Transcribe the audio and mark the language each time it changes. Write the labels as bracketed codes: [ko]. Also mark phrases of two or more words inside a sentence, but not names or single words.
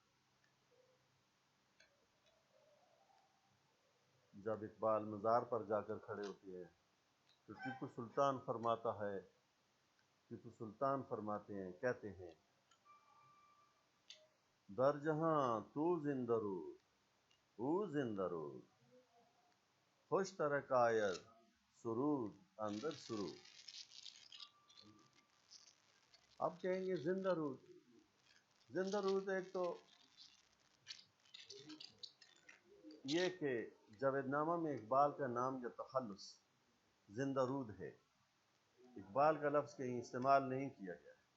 [ur] جب اقبال مزار پر جا کر کھڑے ہوتے ہیں تو ٹیپو سلطان فرماتے ہیں، کہتے ہیں، [fa] در جہاں تو زندہ رود، او زندہ رود، خوش ترک آید سرود اندر سرود۔ [ur] اب کہیں گے زندہ رود، زندہ رود ایک تو یہ کہ جاوید نامہ میں اقبال کا نام یا تخلص زندہ رود ہے، اقبال کا لفظ کہیں استعمال نہیں کیا گیا،